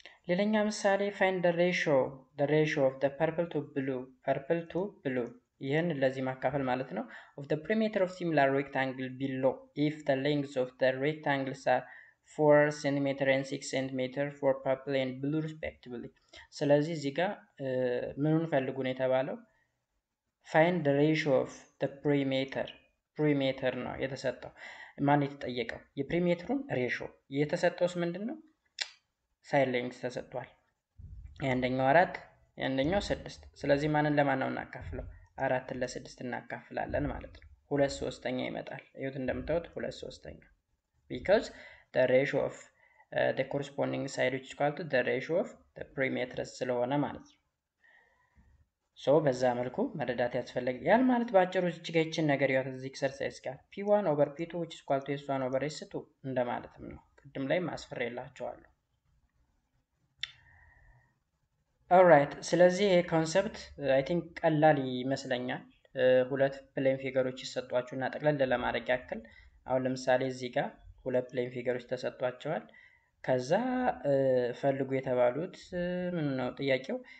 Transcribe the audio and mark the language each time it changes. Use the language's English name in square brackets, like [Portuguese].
[Amharic] ሌላኛ ምሳሌ [English] find the ratio of the purple to blue [Amharic] ይህን ለዚህ ማካፈል ማለት ነው [English] of the perimeter of similar rectangle below if the lengths of the rectangles are 4 cm and 6 cm for purple and blue respectively. [Amharic] ስለዚህ እዚህ ጋር ምኑን ፈልጉ ነው የተባለው? [English] find the ratio of the perimeter [Amharic] ነው የተሰጠው። ማን የተጠየቀው? የፕሪሜትሩን ሬሾ። የተሰጠውስ ምንድነው? ሳይድ ሌንግዝ ተሰጥቷል። የአንደኛው 4 የአንደኛው 6። ስለዚህ ማንን ለማን ነው እናካፍለው? 4 ለ6 እናካፍላለን ማለት ነው። 2/3 ይመጣል። እዩት እንደምታዩት 2/3 [English] because the ratio of the corresponding side which is equal to the ratio of the perimeter [Amharic] ስለሆነ ማለት ነው። ሶ በዛ መልኩ መረዳት ያስፈልጋል ማለት ባጭሩ እዚህ ጋር ይችን ነገር ያው እዚህ ኤክሰርሳይዝ ጋር [English] p1 over p2 which is equal to s1 over s2 [Amharic] እንደማለትም ነው። ቅድም ላይ ማስፈሬላችኋለሁ። ኦልራይት ስለዚህ ይሄ ኮንሰፕት አይ ቲንክ ቀላል ይመስለኛል። ሁለት ፕሌን ፊገሮች ይሰጧችሁና ጠቅለል ለማድረግ ያክል አሁን ለምሳሌ እዚህ ጋር ሁለት ፕሌን ፊገሮች ተሰጧቸዋል። ከዛ ፈልጉ የተባሉት ምን ነው ጥያቄው